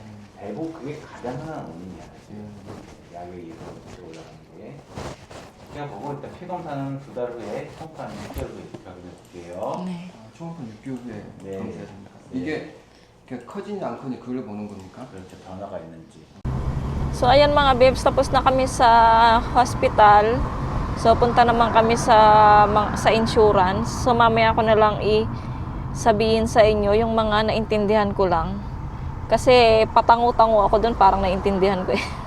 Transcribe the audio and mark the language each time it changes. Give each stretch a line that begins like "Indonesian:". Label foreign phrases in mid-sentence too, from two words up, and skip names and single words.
Korean: 대부분 그게 가장 흔한 원인이야. 예. 약에 의해서 수치가 올라가는 게. 제가 보고 일단 피검사는 2달 후에, 총파는 6개월 후에 확인해 볼게요. 네. 초음파 6개월 후에 네. 검사해야 됩니다. 네. 이게 그냥 커지냐 안 커지냐 그걸 보는 겁니까? 그렇죠. 변화가 있는지.
Filipino: So ayan mga bebs, tapos na kami sa hospital. So punta naman kami sa insurance. So mamaya ko na lang sabihin sa inyo yung mga naintindihan ko lang. Kasi patango-tango ako doon, parang naintindihan ko eh.